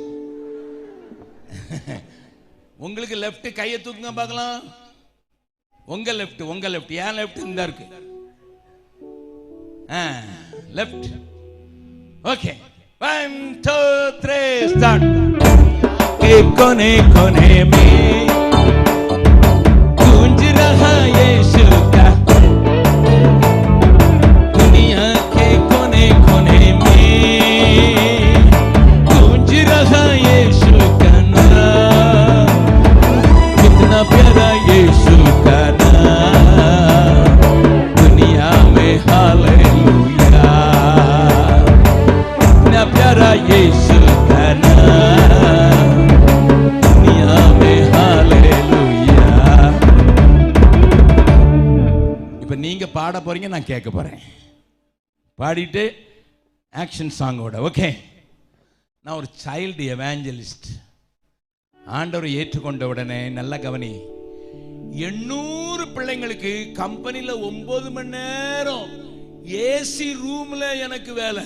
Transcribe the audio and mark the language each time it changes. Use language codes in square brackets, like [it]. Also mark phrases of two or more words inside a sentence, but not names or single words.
[ta] உங்களுக்கு லெஃப்ட் கையை தூக்குங்க பார்க்கலாம். உங்க லெஃப்ட், உங்க லெஃப்ட், ஏன் லெஃப்ட் இந்த இருக்கு, லெஃப்ட். ஓகே, 1 2 3 ஸ்டார்ட். [hi] के कोने कोने में गूंज रहा यीशु का, दुनिया के कोने कोने में गूंज रहा यीशु का नाम, कितना प्यारा यीशु का नाम, दुनिया में हालेलुया, कितना प्यारा यीशु का नाम, दुनिया में हालेलुया. [ta] இப்போ நீங்க பாட போறீங்க, நான் கேட்க போறேன். பாடிட்டு ஆக்ஷன் சாங்கோட. ஓகே, நான் ஒரு சைல்டு எவாஞ்சலிஸ்ட். ஆண்டவரை ஏற்றுக்கொண்ட உடனே நல்ல கவனி, 800 பிள்ளைங்களுக்கு கம்பெனியில் 9 மணி நேரம் ஏசி ரூம்ல எனக்கு வேலை.